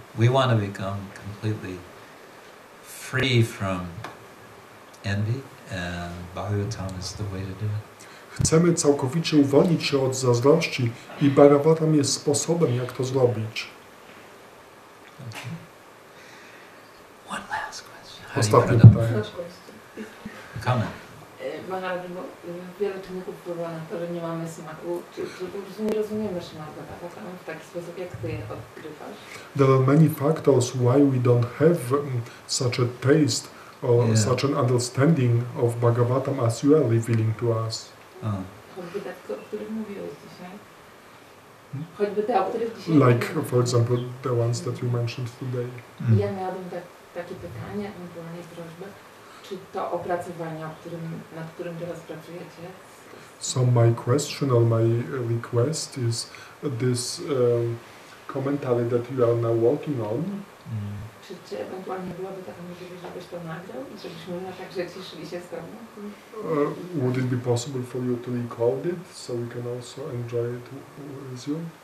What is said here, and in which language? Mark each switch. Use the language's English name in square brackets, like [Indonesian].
[English] We want to become completely free from envy, and Bhagavatam is the way to do it. [Polish] Chcemy całkowicie uwolnić się od zazdrości i Bhagavatam jest sposobem, jak to zrobić. [English] Okay. One last question. [Polish] Ostatnie pytanie. [English] Comment. [Polish] Maharaj, bo wiele czynników wpływa na to, że nie mamy smaku, czy po prostu nie rozumiemy Śrimad Bhagavatam w taki sposób, jak ty odkrywasz? [English] There are many factors why we don't have such a taste or such an understanding of Bhagavatam as you are revealing to us. [Polish] Choćby te, o których mówiłeś dzisiaj. Choćby te, o których dzisiaj [English] Like, for example, the ones that you mentioned today. [Polish] Ja miałabym takie pytanie, ewentualnie prośbę. Czy to opracowanie, nad którym teraz pracujecie? [English] So my question or my request is this commentary that you are now working on. [Polish] Czy ewentualnie byłaby taka możliwość, żebyś to nagrał i żebyśmy na także cieszyli się z tobą? [English] Would it be possible for you to record it so we can also enjoy it with you?